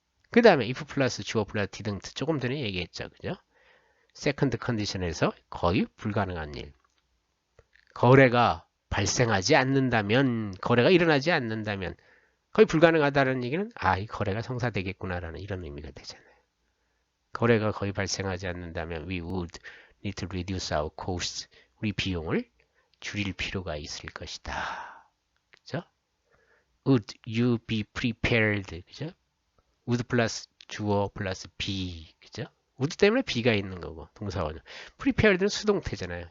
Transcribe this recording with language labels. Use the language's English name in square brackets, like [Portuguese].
[Korean] 그 다음에 if 플러스 주어 플러스 didn't 조금 전에 얘기했죠. 그죠? 세컨드 컨디션에서 거의 불가능한 일. 거래가 발생하지 않는다면, 거래가 일어나지 않는다면 거의 불가능하다는 얘기는 이 거래가 성사되겠구나라는 이런 의미가 되잖아요. 거래가 거의 발생하지 않는다면 [English] we would need to reduce our costs. [Korean] 우리 비용을 줄일 필요가 있을 것이다. [English] 그죠? Would you be prepared? 그죠? [Korean] would 플러스 주어 플러스 be. 그죠? would 때문에 be가 있는 거고 동사원은. prepared는 수동태잖아요.